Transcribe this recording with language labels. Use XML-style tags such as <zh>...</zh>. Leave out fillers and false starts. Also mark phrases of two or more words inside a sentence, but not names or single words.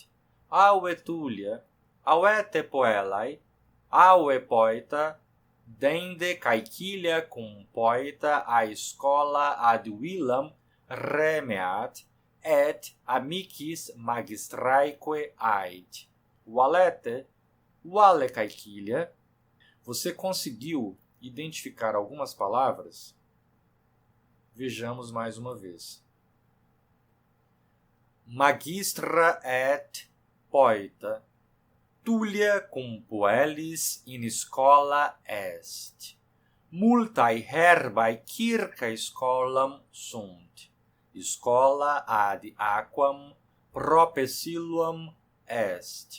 <la>Aue Tullia, auete poelae, aue poeta, dende caecilia cum poeta a schola ad villam remeat, et amicis magistraeque ait. Valete, vale caecilia?</la> <pt>Você conseguiu identificar algumas palavras? Vejamos mais uma vez.</pt> <la>Magistra et poeta, Tullia cum puellis in schola est. Multae herbae circa scholam sunt. Schola ad aquam prope siluam est.</la>